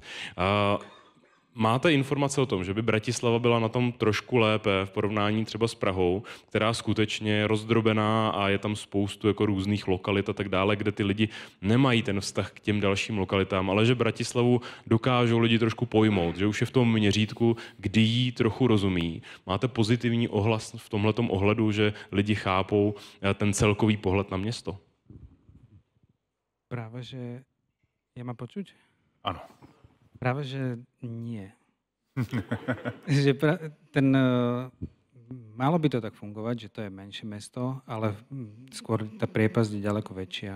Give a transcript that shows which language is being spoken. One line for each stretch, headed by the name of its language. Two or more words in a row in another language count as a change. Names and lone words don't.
Czech: Máte informace o tom, že by Bratislava byla na tom trošku lépe v porovnání třeba s Prahou, která skutečně je rozdrobená a je tam spoustu jako různých lokalit a tak dále, kde ty lidi nemají ten vztah k těm dalším lokalitám, ale že Bratislavu dokážou lidi trošku pojmout, že už je v tom měřítku, kdy jí trochu rozumí. Máte pozitivní ohlas v tomhletom ohledu, že lidi chápou ten celkový pohled na město?
Slovak: Práve, že... Ja ma počuť? Áno. Práve, že nie. Malo by to tak fungovať, že to je menšie mesto, ale skôr tá priepasť je ďaleko väčšia.